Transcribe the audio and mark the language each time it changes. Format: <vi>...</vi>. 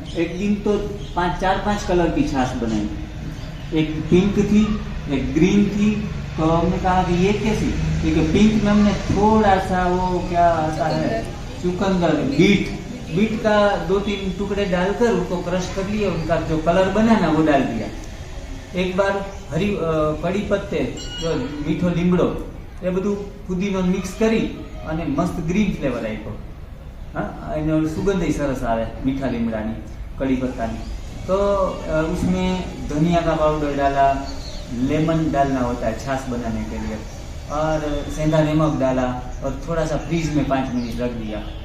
<hi>एक दिन तो 4-5 कलर की छाछ बनाई, एक पिंक थी, एक ग्रीन थी। तो हमने कहा कि ये कैसी, क्योंकि पिंक में हमने थोड़ा सा वो क्या आता है, चुकंदर, बीट का 2-3 टुकड़े डालकर उसको क्रश कर लिया, उनका जो कलर बना ना वो डाल दिया। एक बार हरी कड़ी पत्ते, जो मीठो</hi> <gu>લીમડો એ બધું પુદીનો મિક્સ કરી અને મસ્ત ગ્રીન ફ્લેવર આપ્યો। हाँ, एनो सुगंध ही सरस आवे मीठा લીમડાની, कड़ी पत्तानी।</gu> <hi>तो उसमें धनिया का पाउडर डाला, लेमन डालना होता है छाछ बनाने के लिए, और सेंधा नमक डाला और थोड़ा सा फ्रीज में 5 मिनट रख दिया।</hi>